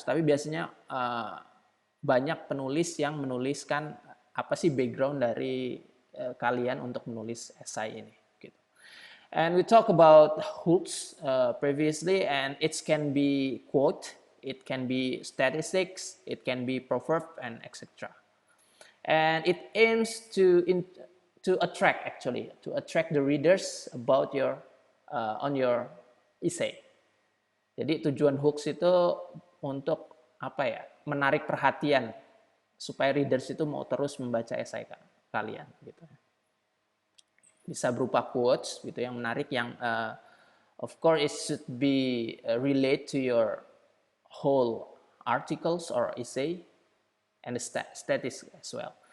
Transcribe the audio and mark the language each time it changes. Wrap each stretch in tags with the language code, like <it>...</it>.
<id>Tapi biasanya banyak penulis yang menuliskan apa sih background dari kalian untuk menulis esai ini. Gitu.</id> <en>And we talk about hooks previously, and it can be quote, it can be statistics, it can be proverb, and etc. And it aims to attract the readers about your on your essay.</en> <id>Jadi tujuan hooks itu untuk apa ya? Menarik perhatian supaya readers itu mau terus membaca esai kalian gitu. Bisa berupa quotes gitu yang menarik, yang</id> <en>of course it should be relate to your whole articles or essay and the statistics as well.</en>